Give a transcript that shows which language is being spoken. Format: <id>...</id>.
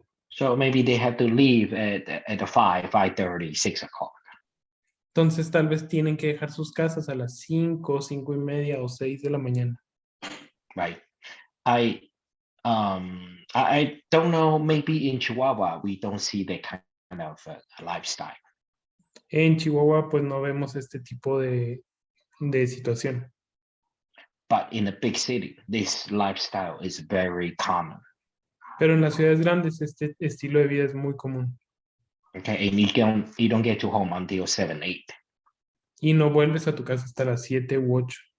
<en>So maybe they have to leave at 5:30, 6 o'clock.</en> <es>Entonces tal vez tienen que dejar sus casas a las 5, 5:30 o 6 de la mañana.</es> <en>Right. I don't know, maybe in Chihuahua we don't see that kind of lifestyle.</en> <es>En Chihuahua pues no vemos este tipo de situación.</es> <en>But in a big city, this lifestyle is very common.</en> <es>Pero en las ciudades grandes este estilo de vida es muy común.</es> <en>Okay, and you don't get to home until 7, 8.</en> <es>Y no vuelves a tu casa hasta las 7 u 8.</es>